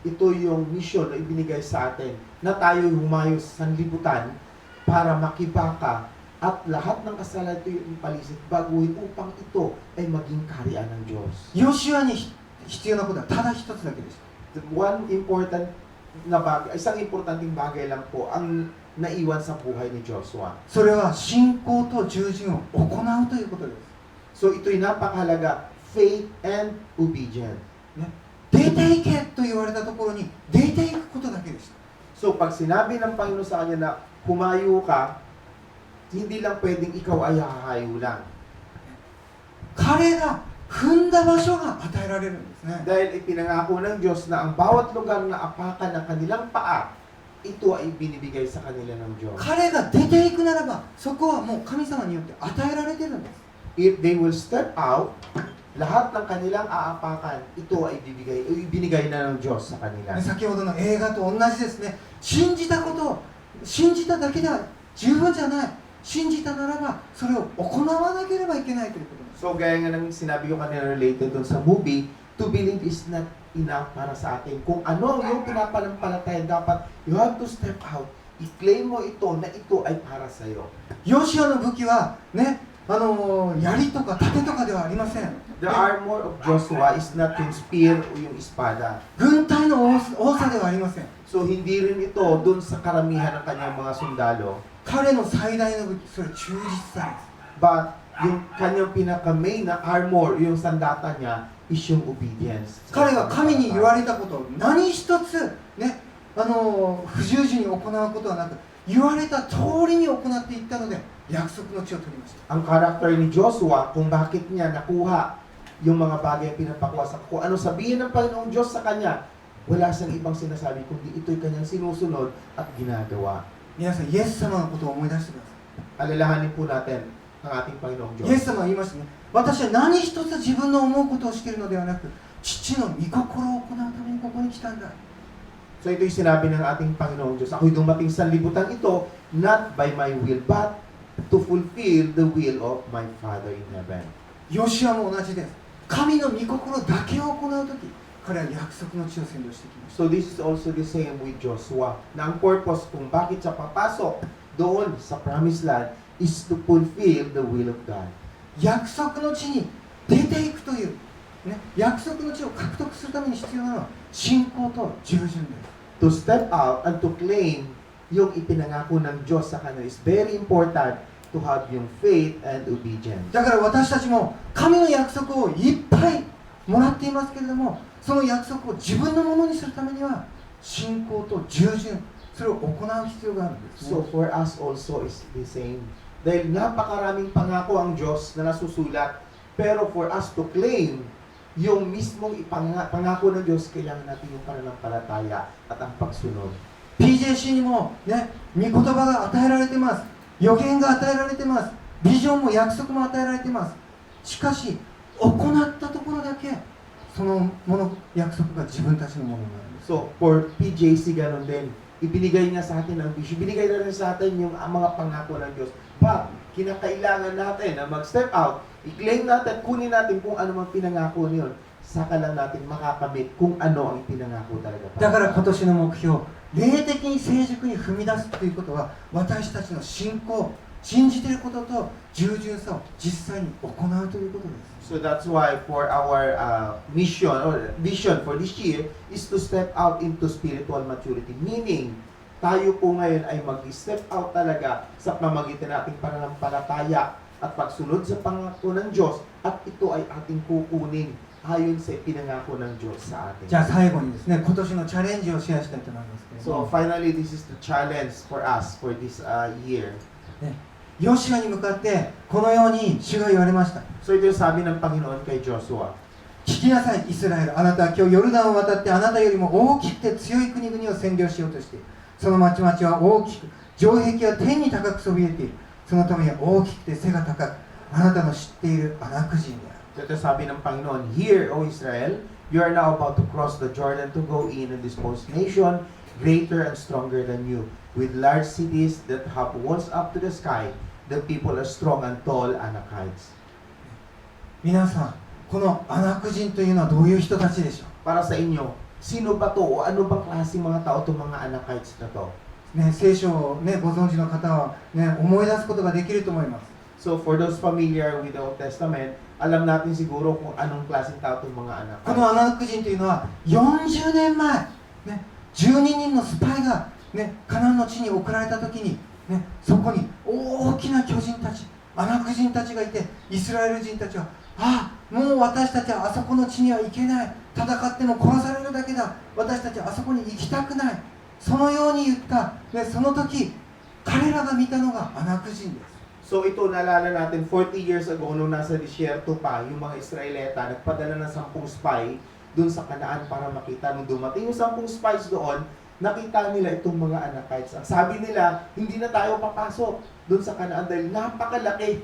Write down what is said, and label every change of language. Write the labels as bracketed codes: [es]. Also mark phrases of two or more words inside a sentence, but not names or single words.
[tl] Ito yung misyon na ibinigay sa atin na tayo'y humayo sa sanlibutan para makibaka at lahat ng kasalanan ito yung palisit baguhin upang ito ay maging kaharian ng Diyos. [ja] ヨシュアに必要なことはただ一つだけでした。 [en] One important [tl] na bagay, isang importanteng bagay lang po ang naiwan sa buhay ni Joshua. [ja] それは信仰と従順を行うということです。 [tl] So ito'y napakahalaga, [en] faith and obedience. [ja] 出ていけと言われたところに出ていくことだけでした。 [tl] So pag sinabi ng Panginoon sa kanya na humayo ka, hindi lang pwedeng ikaw ay hahayo lang. [ja] 彼が踏んだ場所が与えられるんですね。 [tl] Dahil ipinangako ng Diyos na ang bawat lugar na apakan ng kanilang paa, ito ay binibigay sa kanila ng Diyos. [ja] 彼が出ていくならば、そこはもう神様によって与えられてるんです。 [en] If they will step out, [tl] lahat ng kanilang aapakan, ito ay ibinigay na ng Diyos sa kanila. [ja] 先ほどの映画と同じですね。信じたことを、信じただけでは十分じゃない。信じたならば、それを行わなければいけないということです。 [tl] So gaya nga ng sinabi ko kanina related dun sa movie, [en] to believe is not enough [tl] para sa atin. Kung ano yung pinapanampalataya, dapat [en] you have to step out. [tl] I-claim mo ito na ito ay para sa iyo. [ja] ヨシュアの武器はね、槍とか盾とかではありません。 [en] The armor of Joshua is not [tl] yung spear o yung espada. [ja] 軍隊の多さではありません。 [tl] So hindi rin ito dun sa karamihan ng kanyang mga sundalo. [ja] 彼の最大の武器、それ忠実さです。 [tl] But yung kanyang pinaka-main na armor, yung sandata niya, is yung obedience. [ja] 彼は神に言われたことを何一つね、不従順に行うことはなく、言われた通りに行っていったので約束の地を取りました。 [tl] Ang character ni Joshua, kung bakit niya nakuha yung mga bagay na pinapakuha sa kung ano sabihin ng Panginoong Diyos sa kanya, wala siyang ibang sinasabi kundi ito'y kanyang sinusunod at ginagawa. [ja] 皆さん、イエス様のことを思い出してください。 [tl] Alalahanin po natin ang ating Panginoong [ja] イエ [tl] Diyos. [ja] ス様は言いましたね。私は何一つ自分の思うことをしているのではなく、父の御心を行うためにここに来たんだ。 [tl] So ito'y sinabi ng ating Panginoong Diyos, ako'y dumating sa libutan ito, [en] not by my will, but to fulfill the will of my Father in heaven. [ja] ヨシュアも同じです。神の御心だけを行うとき、彼は約束の地を占領してきました。 [en] So this is also the same with Joshua. [tl] Na ang [en] purpose [tl] kung bakit siya papasok doon sa [en] promised land is to fulfill the will of God. [ja] 約束の地に出ていくという、ね、約束の地を獲得するために必要なのは信仰と従順です。 [en] To step out and to claim [tl] yung ipinangako ng Diyos sa kanila [en] is very important to have yung faith and obedience. [ja] だから私たちも神の約束をいっぱいもらっていますけれども、その約束を自分のものにするためには信仰と従順、それを行う必要があるんですね。 [en] So for us also is the same. [tl] Dahil napakaraming pangako ang Diyos na nasusulat, pero [en] for us to claim [tl] yung mismong pangako ng Diyos, kailangan natin yung pananampalataya at ang pagsunod. [ja] PJC にもね、御言葉が与えられてます。予言が与えられてます。ビジョンも約束も与えられてます。しかし行ったところだけそのもの約束が自分たちのものになるんです。 [en] So for [tl] PJC ganun din, ibinigay niya sa atin ang vision, ibinigay na rin sa atin yung mga pangako ng Diyos. But kinakailangan natin na mag-step out, i-claim natin, kunin natin kung ano mang pinangako niyon. Saka lang natin makakamit kung ano ang pinangako talaga. [ja] だから今年の目標、霊的に成熟に踏み出すということは、私たちの信仰、信じていることと従順さを実際に行うということです。 [en] So that's why for our mission or vision for this year is to step out into spiritual maturity. Meaning, [tl] tayo po ngayon ay mag-step out talaga sa pamamagitan nating pananampalataya at pagsunod sa pangako ng Diyos, at ito ay ating kukunin ayon sa ipinangako ng Diyos sa atin. [ja] じゃあ最後にですね、今年のチャレンジをシェアしたいと思いますけれど [en] So [ja] も、 [en] finally, this is the challenge for us for this year. [ja] ヨシュアに向かってこのように主が言われました。 [tl] So ito yung sabi ng Panginoon kay Joshua. [ja] 聞きなさい、イスラエル。あなたは今日ヨルダンを渡ってあなたよりも大きくて強い国々を占領しようとしている。その町々は大きく、城壁は天に高くそびえている。そのためには大きくて背が高く、あなたの知っているアナク人である。 [tl] Ito sabi ng Panginoon, [en] Hear, O Israel, you are now about to cross the Jordan to go in and dispose nation greater and stronger than you, with large cities that have walls up to the sky. The people are strong and tall Anakites. [ja] 皆さん、 このアナク人というのはどういう人たちでしょ [tl] Para sa inyo, sino ba to o ano bang klaseng mga tao itong mga Anakites na to? [ja] う、ね、聖書を、ね、ご存知の方は、ね、思い出すことができると思います。 [en] So for those familiar with the Old Testament, [tl] alam natin siguro kung anong klaseng tao itong mga [ja] この [tl] Anakites. [ja] アナク人というのは40年前、ね、12人のスパイが、ね、カナンの地に送られた時に、ね、そこに大きな巨人たち、アナク人たちがいて、イスラエル人たちは、ああ、もう私たちはあそこの地には行けない、戦っても殺されるだけだ、私たちはあそこに行きたくない、そのように言った、ね、その時彼らが見たのがアナク人です。 [tl] So ito, naalala natin, 40 [en] years ago, [tl] nung nasa disyerto pa, yung mga Israelita, nagpadala ng 10 spy dun sa Kanaan para makita. Nung dumating yung 10 spies doon, nakita nila itong mga Anakites. Ang sabi nila, hindi na tayo papasok dun sa Kanaan dahil napakalaki.